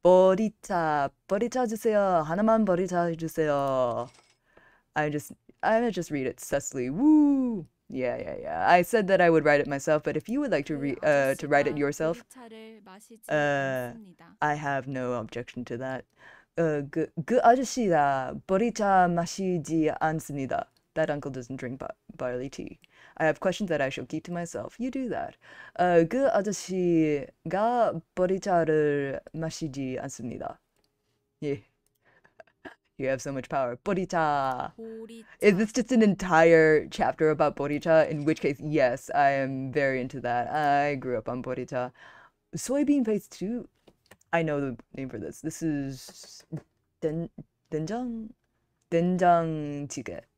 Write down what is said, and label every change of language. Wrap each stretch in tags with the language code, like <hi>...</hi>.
<ko>보리차. 보리차 주세요. 하나만 보리차 주세요.</ko> <en>I just I'm gonna just read it sus,ly. Woo! Yeah, yeah, yeah. I said that I would write it myself, but if you would like to write it yourself,</en> <ko>보리차를 마시지 uh, 않습니다.</ko> <en>I have no objection to that.</en> <ko>그 아저씨가 보리차 마시지 않습니다.</ko> <en>That uncle doesn't drink barley tea. I have questions that I shall keep to myself. You do that.</en> <ko>그 아저씨가 보리차를 마시지 않습니다.</ko> <en>Yeah. You have so much power. Boricha. Is this just an entire chapter about Boricha? In which case, yes, I am very into that. I grew up on Boricha. Soybean paste too. I know the name for this. This is 된장 된장찌개.</en>